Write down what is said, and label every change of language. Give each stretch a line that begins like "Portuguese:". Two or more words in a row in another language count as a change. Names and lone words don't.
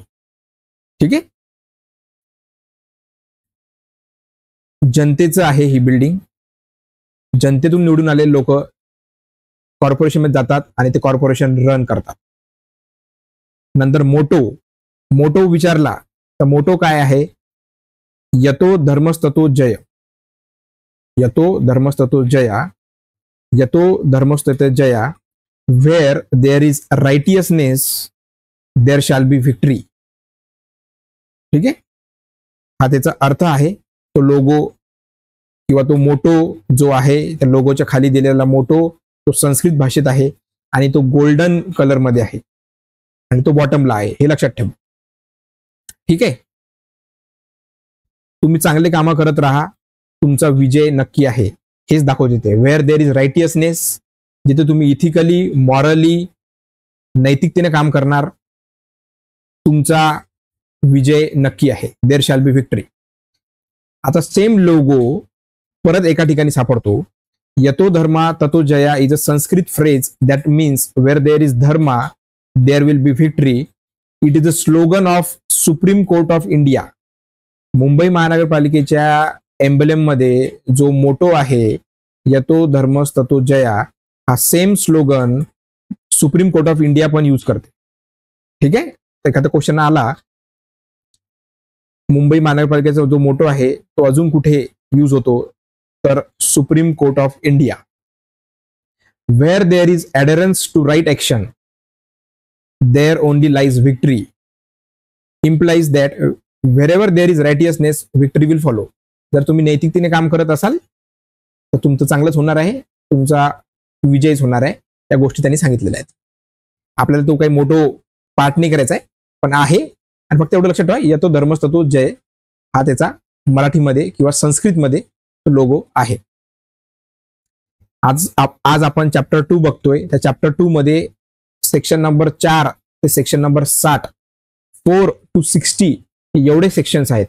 Marathi: ठीक आहे. जनतेचं आहे ही बिल्डिंग. जनतेतून निवडून आलेले लोक कॉर्पोरेशनमध्ये जातात आणि ते कॉर्पोरेशन रन करतात. नंतर मोटो, मोटो विचारला तर मोटो काय आहे?
Sanskrit: यतो धर्मस्ततो जय. यतो धर्मस्ततो जया. यतो धर्मस्ततो जया.
English: where there is righteousness there shall be victory.
Marathi: ठीक आहे. हा त्याचा अर्थ आहे. तो लोगो किंवा तो मोटो जो आहे त्या लोगोच्या खाली दिलेला मोटो तो संस्कृत भाषेत आहे आणि तो
English: golden colour
Marathi: मध्ये आहे आणि तो बॉटमला आहे, हे लक्षात ठेवा. ठीक आहे. तुम्ही चांगले कामं करत राहा, तुमचा विजय नक्की आहे हेच दाखवते ते.
English: where there is righteousness,
Marathi: जिथे तुम्ही
English: ethically, morally,
Marathi: नैतिकतेने काम करणार, तुमचा विजय नक्की आहे.
English: there shall be victory.
Marathi: आता
English: same logo
Marathi: परत एका ठिकाणी सापडतो.
Sanskrit: यतो धर्मा ततो जया
English: is a Sanskrit phrase that means where there is dharma there will be victory. it is a slogan of Supreme Court of India.
Marathi: मुंबई महानगरपालिकेच्या एम्बलेम मध्ये जो मोटो आहे
Sanskrit: यतो धर्मस ततो जया,
Marathi: हा
English: same slogan
Marathi: सुप्रीम कोर्ट ऑफ इंडिया पण यूज करते. ठीक आहे. एखादा क्वेश्चन आला मुंबई महानगरपालिकेचा जो मोटो आहे तो अजून कुठे यूज होतो, तर सुप्रीम कोर्ट ऑफ इंडिया.
English: where there is adherence to right action there only lies victory. implies that wherever there is righteousness victory will follow.
Marathi: जर तुम्ही नैतिकतेने काम करत असाल तर तुमचं चांगलंच होणार आहे, तुमचा विजयच होणार आहे. त्या गोष्टी त्यांनी सांगितलेल्या आहेत. आपल्याला तो काही मोठो पाठ नाही करायचा आहे, पण आहे. आणि फक्त एवढं लक्षात ठेवा,
Sanskrit: यतो धर्मस ततो जय
Marathi: हा त्याचा मराठीमध्ये किंवा संस्कृतमध्ये लोगो आहे. आज आपण चॅप्टर 2 बघतोय. त्या चॅप्टर 2 मध्ये
English: section number
Marathi: 4 ते
English: section number
Marathi: 60, 4 to 60 एवढे सेक्शन्स आहेत.